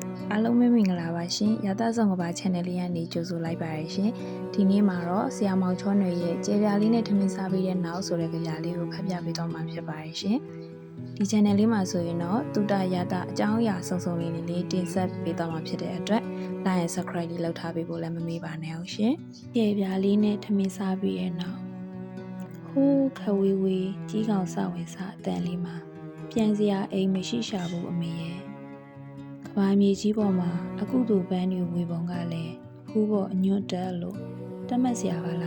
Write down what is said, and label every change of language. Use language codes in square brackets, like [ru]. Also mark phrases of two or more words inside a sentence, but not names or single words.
[my] အားလုံးမင်္ဂလာပါရှင်ရသဆောင်ကဘာ channel လေးကနေကြိုဆိုလိုက်ပါရရှင်ဒီနေ့မှာတော့ဆရာမောင်ချောနွယ်ရဲ့ကျေပြားလေးနဲ့ထမင်းစားပေးတဲ့နောက်ဆိုတဲ့ကြပြလေးကိုဖတ်ပြပေးတော့မှာဖြစ်ပါရရှင်ဒီ channel လေးမှာဆိုရင်တော့တူတာရသအကြောင်းအရာစုံ စုံလေးတင်ဆက်ပေးတော့မှာဖြစ်တဲ့အတွက် [en] like and subscribe [my] လေးလုပ်ထားပေးဖို့လည်းမမေ့ပါနဲ့အောင်ရှင်ကျေပြားလေးနဲ့ထမင်းစားပေးတဲ့နောက်ဟိုးခဝေးဝေးကြီးကောင်စဝင်စားအတန်လေးမှာ ပြန်စရာအိမ်မရှိရှာဘူးအမေရဲ့ကဘာမြေကြီးပေါ်မှာအခုတူပန်းတွေဝေပုံကလည်းဖူးပေါ်အညွတ်တက်လို့တတ်မှတ်စရာပါ